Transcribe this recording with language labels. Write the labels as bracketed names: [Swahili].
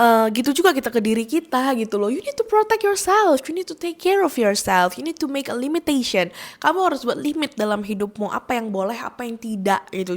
[Indonesian] Gitu juga kita ke diri kita gitu loh. [English] You need to protect yourself, you need to take care of yourself, you need to make a limitation. [Indonesian] Kamu harus buat limit dalam hidupmu, apa yang boleh, apa yang tidak gitu.